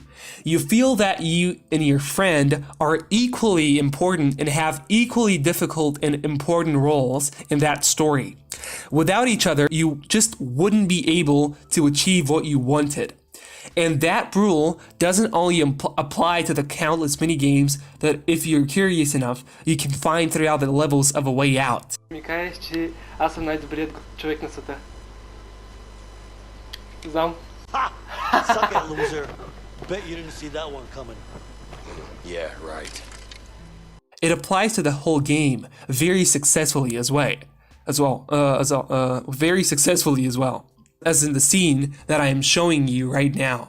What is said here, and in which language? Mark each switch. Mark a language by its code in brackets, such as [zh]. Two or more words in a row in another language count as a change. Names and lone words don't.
[en] You feel that you and your friend are equally important and have equally difficult and important roles in that story. Without each other, you just wouldn't be able to achieve what you wanted. And that rule doesn't only apply to the countless minigames that, if you're curious enough, you can find throughout the levels of A Way Out. [bg] Ми кажеш, че аз съм най-добрият човек на света. Знам. [en] Suck it, loser. Bet you didn't see that one coming. Yeah, right. It applies to the whole game very successfully very successfully as well, as in the scene that I am showing you right now.